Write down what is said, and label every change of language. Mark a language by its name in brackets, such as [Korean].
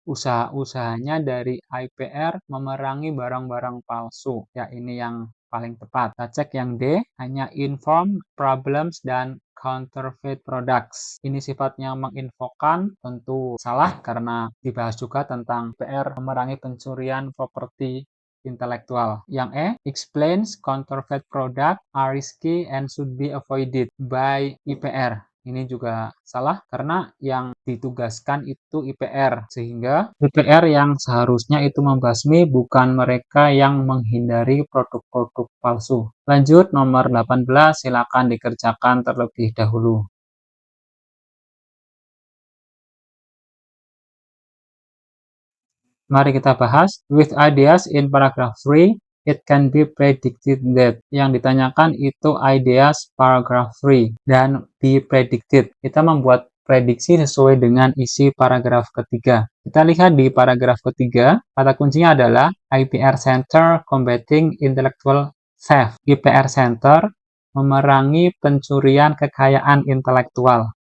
[Indonesian] Usaha-usahanya dari IPR memerangi barang-barang palsu. Ya, ini yang paling tepat. Kita cek yang D, hanya inform, problems, dan counterfeit products. Ini sifatnya menginfokan, tentu salah karena dibahas juga tentang IPR memerangi pencurian properti intelektual. Yang E, [English] explains counterfeit product are risky and should be avoided by IPR. [Indonesian] Ini juga salah karena yang ditugaskan itu IPR, sehingga IPR yang seharusnya itu membasmi, bukan mereka yang menghindari produk-produk palsu. Lanjut, nomor 18, silakan dikerjakan terlebih dahulu. Mari kita bahas. [English] With ideas in paragraph 3, it can be predicted that. [Indonesian] Yang ditanyakan itu ideas paragraph 3 dan be predicted. Kita membuat prediksi sesuai dengan isi paragraf ketiga. Kita lihat di paragraf ketiga, kata kuncinya adalah IPR Center Combating Intellectual Theft. IPR Center memerangi pencurian kekayaan intelektual.